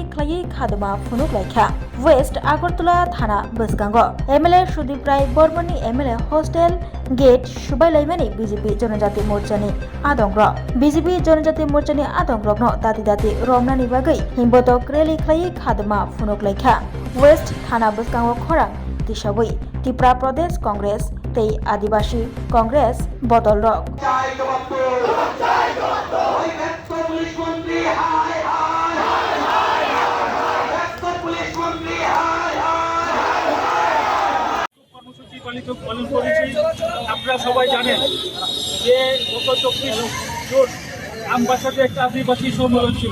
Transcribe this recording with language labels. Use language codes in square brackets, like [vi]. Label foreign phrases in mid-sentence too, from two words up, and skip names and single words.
[trp] ख्लायै खादमा फुनुक लायखा वेस्ट आगरतला थाना बसगांग एमएलए सुदीप राय बर्मननि एमएलए हस्टेल गेट सुबायलायमानि बीजेपी जनजाति मोर्चानि आदंग्र बीजेपी जनजाति मोर्चानि आदंग्रगनो दाति दाति रमनानि बागै हिमबत क्रेलि ख्लायै खादमा फुनुक लायखा वेस्ट थाना बसगांग खरां दिशाबै त्रिपुरा प्रदेश कांग्रेस तै आदिवासी कांग्रेस बदल रक [bn] পালন করেছি। আপনারা সবাই জানেন যে গত 24 জুন আমবাসাতে একটা আদিবাসী সম্মেলন ছিল।